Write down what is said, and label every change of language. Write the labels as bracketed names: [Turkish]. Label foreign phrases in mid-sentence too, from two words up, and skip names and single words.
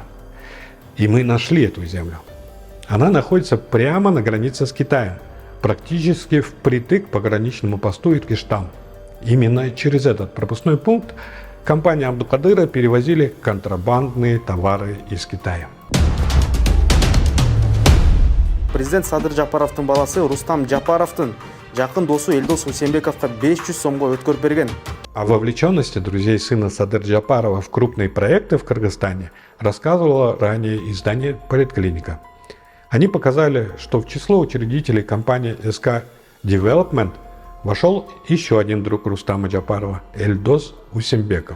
[Russian] И мы нашли эту землю. Она находится прямо на границе с Китаем, практически впритык к пограничному посту Иркиштан. Именно через этот пропускной пункт компания Абдукадыра перевозили контрабандные товары из Китая. [Kazakh] Президент Садыр Джапаровтың баласы Рустам Джапаровтың жақын досу Элдос Усенбековқа 500 сомға өткөрүп берген. [Russian] О вовлеченности друзей сына Садыр Джапарова в крупные проекты в Кыргызстане рассказывало ранее издание «Поликлиника». Они показали, что в число учредителей компании СК Development вошел еще один друг Рустама Джапарова – Элдос Усенбеков.